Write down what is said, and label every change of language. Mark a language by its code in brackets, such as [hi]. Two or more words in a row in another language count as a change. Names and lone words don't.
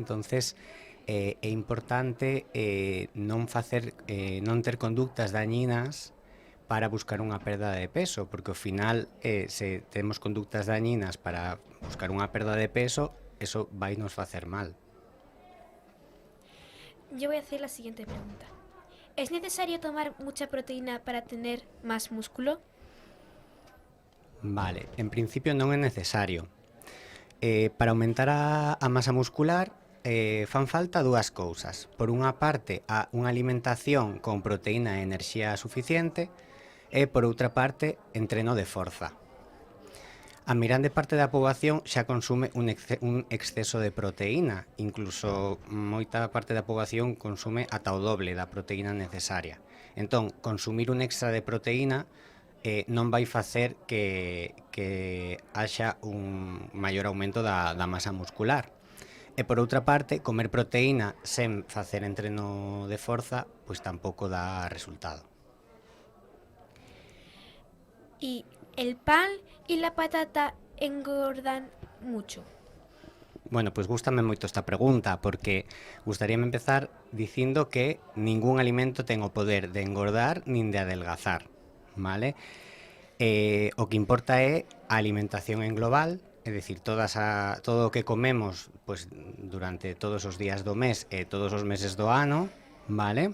[gl] Entonces, é importante non ter conductas dañinas para buscar unha perda de peso, porque ao final, se temos conductas dañinas para buscar unha perda de peso, eso vai nos facer mal. [es] Yo voy a hacer la siguiente pregunta. ¿Es necesario tomar mucha proteína para tener más músculo? [gl] Vale, en principio non é necesario. Para aumentar a masa muscular fan falta dúas cousas. Por unha parte, unha alimentación con proteína e enerxía suficiente, e por outra parte, entreno de forza. A mirande parte da poboación xa consume un exceso de proteína, incluso moita parte da poboación consume ata o doble da proteína necesaria. Entón, consumir un extra de proteína non vai facer que haxa un maior aumento da masa muscular. E por outra parte, comer proteína sen facer entreno de forza, pois tampouco dá resultado. [es] ¿Y el pan y la patata engordan mucho? Bueno, [gl] pois gústame moito esta pregunta, porque gustaríame empezar dicindo que ningún alimento ten o poder de engordar nin de adelgazar, vale? O que importa é a alimentación en global, é dicir, todo o que comemos pues, durante todos os días do mes e todos os meses do ano, vale?